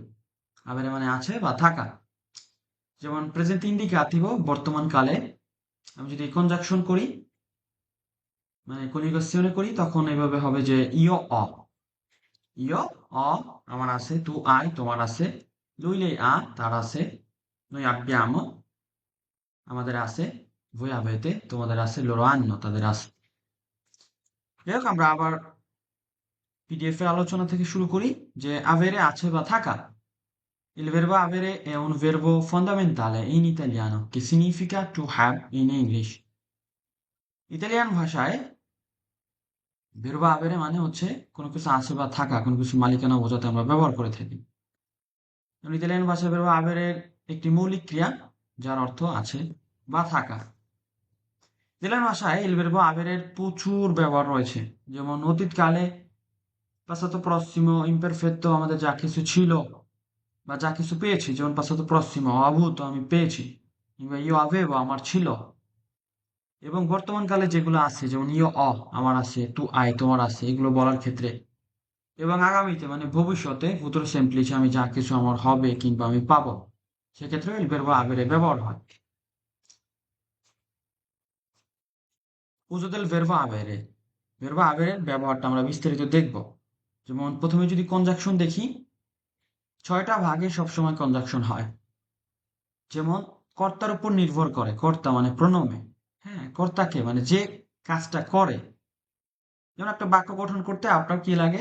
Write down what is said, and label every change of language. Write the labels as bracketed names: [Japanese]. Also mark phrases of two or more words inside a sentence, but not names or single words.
[Bangla] আবেরে মানে আছে বা থাকা। যেমন প্রেজেন্ট ইন্ডিকাটিভও বর্তমান কালে আমি যদি কনজাকশন করি, মানে কনিউগেশনে করি, তখন এইভাবে হবে যে [Italian] io ho io ho [Bangla] আমার আছে, [Italian] tu hai [Bangla] তোমার আছে, [Italian] lui lei ha [Bangla] তার আছে, [Italian] noi abbiamo [Bangla] আমাদের আছে, [Italian] voi avete [Bangla] তোমাদের আছে, [Italian] loro hanno [Bangla] তাদের আছে। যাই হোক, আমরা আবার পিডিএফ এর আলোচনা থেকে শুরু করি যে avere আছে বা থাকা। [Italian] Il verbo avere è un verbo fondamentale in italiano che significa [English] to have in English. [Bangla] ইতালিয়ান ভাষায় [Italian] verbo avere [Bangla] মানে হচ্ছে কোনো কিছু আছে বা থাকা, কোনো কিছু মালিকানা বোঝাতে আমরা ব্যবহার করে থাকি। ইতালিয়ান ভাষায় [Italian] verbo avere [Bangla] এর একটি মৌলিক ক্রিয়া যার অর্থ আছে বা থাকা। ইতালিয়ান ভাষায় [Italian] il verbo avere [Bangla] এর প্রচুর ব্যবহার রয়েছে। যেমন অতীতকালে [Italian] passato prossimo imperfetto [Bangla] আমাদের যা কিছু ছিল বা যা কিছু পেয়েছি, যেমন [Italian] passato prossimo ho avuto [Bangla] আমি পেয়েছি, কিংবা [Italian] io avevo [Bangla] আমার ছিল। এবং বর্তমানকালে যেগুলো আছে, যেমন [Italian] io ho [Bangla] আমার আছে, [Italian] tu hai [Bangla] তোমার আছে, এগুলো বলার ক্ষেত্রে। এবং আগামীতে মানে ভবিষ্যতে [Italian] futuro semplice [Bangla] আমি যা কিছু আমার হবে কিংবা আমি পাবো, সেক্ষেত্রে [Italian] il verbo avere [Bangla] ব্যবহার হয়। [Italian] uso del verbo avere, verbo avere [Bangla] এর ব্যবহারটা আমরা বিস্তারিত দেখব। যেমন প্রথমে যদি কনজাকশন দেখি, 6টা ভাগে সবসময় কনজাকশন হয়। যেমন কর্তার উপর নির্ভর করে, কর্তা মানে প্রোনোমে। হ্যাঁ, কর্তাকে মানে যে কাজটা করে। যেমন একটা বাক্য গঠন করতে আপনার কি লাগে?